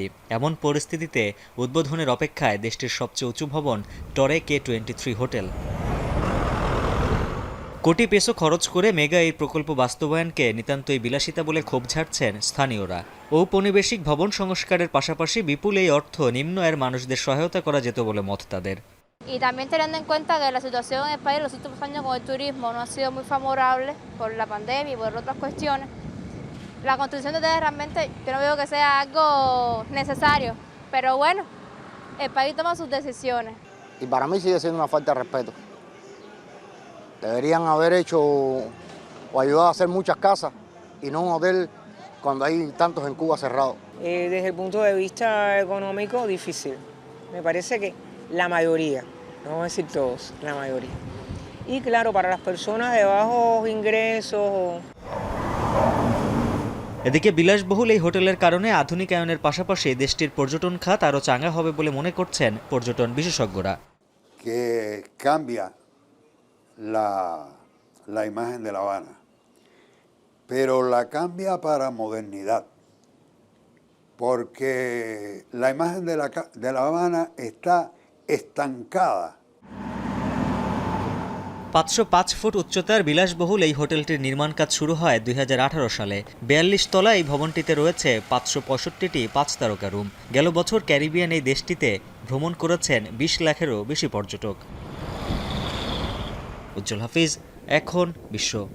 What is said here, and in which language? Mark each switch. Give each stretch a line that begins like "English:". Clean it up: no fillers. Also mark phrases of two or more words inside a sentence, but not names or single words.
Bangla: এমন পরিস্থিতিতে উদ্বোধনের অপেক্ষায় দেশটির সবচেয়ে উঁচু ভবন টরে K23 হোটেল। কোটি পেসো খরচ করে মেগা এই প্রকল্প বাস্তবায়নকে নিতান্তই বিলাসিতা বলে ক্ষোভ ঝাড়ছেন স্থানীয়রা। ঔপনিবেশিক ভবন সংস্কারের পাশাপাশি বিপুল এই অর্থ নিম্ন আয়ের মানুষদের সহায়তা করা যেত বলে মত তাদের।
Spanish: Y también teniendo en cuenta que la situación en el país en los últimos años con el turismo no ha sido muy favorable por la pandemia y por otras cuestiones, la construcción de ustedes realmente yo no veo que sea algo necesario, pero bueno, el país toma sus decisiones. Y para mí sigue siendo una falta de respeto. Deberían haber hecho o ayudado a hacer muchas casas y no un hotel cuando hay tantos en Cuba cerrados. Desde el punto de vista económico, difícil. Me parece que la mayoría, no vamos a decir todos, la mayoría. Y claro, para las personas de bajos ingresos.
Bangla: এদিকে বিলাসবহুল এই হোটেলের কারণে আধুনিকায়নের পাশাপাশি দেশটির পর্যটন খাত আরও চাঙ্গা হবে বলে মনে করছেন পর্যটন বিশেষজ্ঞরা।
Spanish: Que cambia la imagen de La Habana. pero la cambia para modernidad, porque la imagen de La Habana está estancada.
Bangla: 505 ফুট উচ্চতার বিলাসবহুল এই হোটেলটির নির্মাণ কাজ শুরু হয় 2018 সালে। 42 তলা এই ভবনটিতে রয়েছে 565টি 5 তারকা রুম। গেল বছর ক্যারিবিয়ান এই দেশটিতে ভ্রমণ করেছেন 20 লাখেরও বেশি পর্যটক। উজ্জ্বল হাফিজ, এখন বিশ্ব।